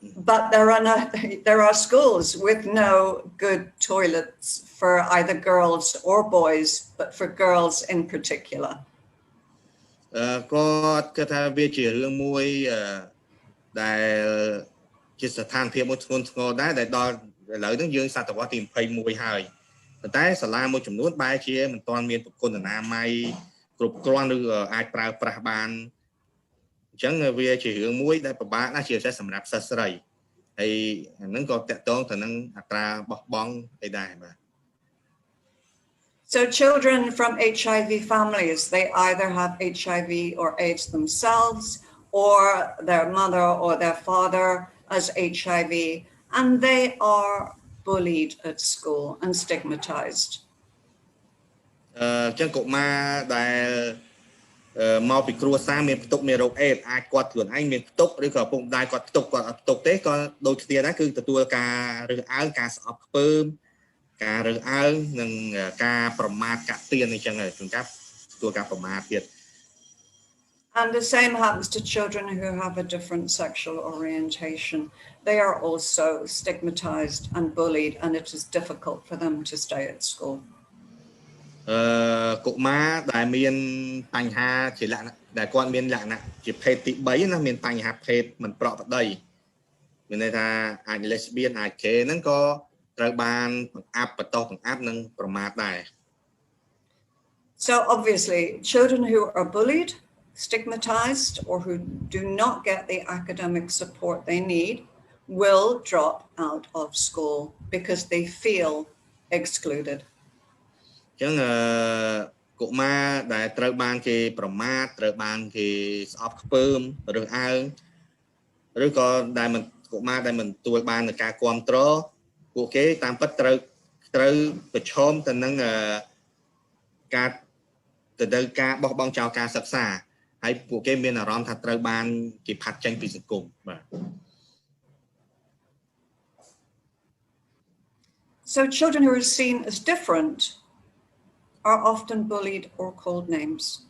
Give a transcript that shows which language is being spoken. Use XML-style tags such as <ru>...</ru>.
<en>But there are schools with no good toilets for either girls or boys, but for girls in particular.</en> <km>គាត់គិតថាវាជារឿងមួយដែលជាស្ថានភាពមួយធ្ងន់ធ្ងរដែរដែលដល់ឥឡូវហ្នឹងយើងសតវត្សទី21ហើយប៉ុន្តែសាលាមួយចំនួនបែរជាមិនទាន់មានប្រព័ន្ធអនាម័យគ្រប់គ្រាន់ឬអាចប្រើប្រាស់បានអញ្ចឹងវាជារឿងមួយដែលពិបាកណាស់ជាពិសេសសម្រាប់សិស្សស្រីហើយហ្នឹងក៏តាក់ទងទៅនឹងអត្រាបោះបង់អីដែរបាទ</km> <en>So children from HIV families, they either have HIV or AIDS themselves, or their mother or their father as HIV, and they are bullied at school and stigmatized.</en> <km>ចឹងកុមារដែលមកពីគ្រួសារមានផ្ទុកមានរោគអេដអាចគាត់ខ្លួនឯងមានផ្ទុកឬក៏ឪពុកម្ដាយគាត់ផ្ទុកគាត់អត់ផ្ទុកទេក៏ដូចគ្នាដែរគឺទទួលការរើសអើងការស្អប់ខ្ពើមការរើសអើងនិងការប្រមាថកាត់ទានអីចឹងជួនកាលទទួលការប្រមាថទៀត</km> <en>And the same happens to children who have a different sexual orientation. They are also stigmatized and bullied, and it is difficult for them to stay at school.</en> <km>កុមារដែលមានបញ្ហាជាលក្ខណៈដែលគាត់មានលក្ខណៈជាភេទទី3ណាមានបញ្ហាភេទមិនប្រក្រតីមានន័យថាអាច lesbian អាច gay ហ្នឹងក៏ត្រូវបានបង្អាប់បន្តបង្អាប់និងប្រមាថដែរ</km> <en>So obviously children who are bullied, stigmatized, or who do not get the academic support they need will drop out of school because they feel excluded.</en> <km>ចឹងកុមារដែលត្រូវបានគេប្រមាថត្រូវបានគេស្អប់ខ្ពើមរើសអើងឬក៏ដែលមិនកុមារដែលមិនទទួលបាននឹងការគ្រប់គ្រងពួកគេតាមពិតត្រូវប្រឈមទៅនឹងការបោះបង់ចោលការសិក្សាហើយពួកគេមានអារម្មណ៍ថាត្រូវបានគេផាត់ចេញពីសង្គមបាទ</km> <en>So children who are seen as different are often bullied or called names.</en>